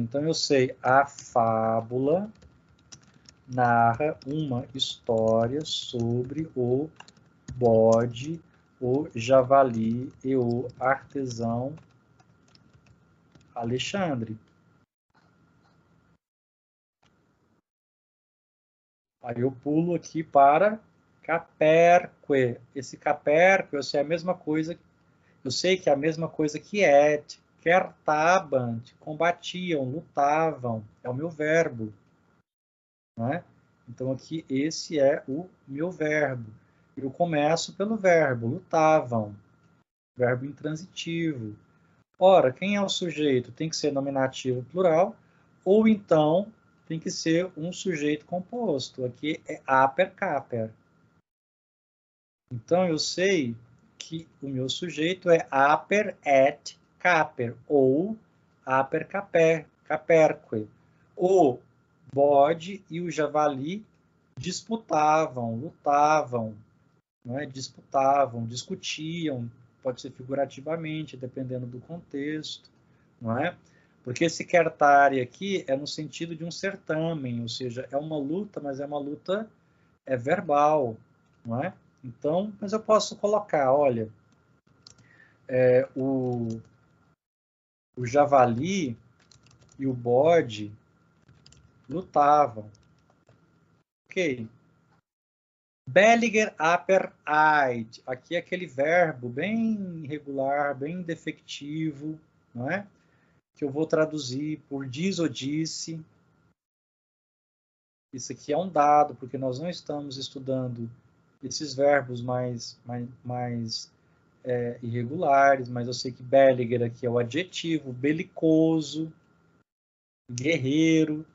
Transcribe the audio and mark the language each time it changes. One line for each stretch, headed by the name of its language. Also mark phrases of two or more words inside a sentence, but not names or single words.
Portuguese: Então eu sei a fábula narra uma história sobre o bode, o javali e o artesão Alexandre. Aí eu pulo aqui para caperque. Esse caperque, eu sei a mesma coisa, eu sei que é a mesma coisa que
Latin: et, kertabant,
Portuguese: combatiam, lutavam, é o meu verbo, não é? Então aqui esse é o meu verbo. Eu começo pelo verbo, lutavam, verbo intransitivo. Ora, quem é o sujeito? Tem que ser nominativo plural, ou então tem que ser um sujeito composto. Aqui é
Latin: aper caper.
Portuguese: Então eu sei que o meu sujeito é
Latin: aper et caper,
Portuguese: ou
Latin: aper caper, caperque.
Portuguese: O bode e o javali disputavam, lutavam, não é? Disputavam, discutiam, pode ser figurativamente, dependendo do contexto, não é? Porque esse certare aqui é no sentido de um certamen, ou seja, é uma luta, mas é uma luta verbal, não é? Então, mas eu posso colocar, olha, o o javali e o bode lutavam.
Latin: Ok. Belliger aper eit.
Portuguese: Aqui é aquele verbo bem irregular, bem defectivo, não é? Que eu vou traduzir por diz ou disse. Isso aqui é um dado, porque nós não estamos estudando esses verbos mais irregulares, mas eu sei que Belliger aqui é o adjetivo, belicoso, guerreiro.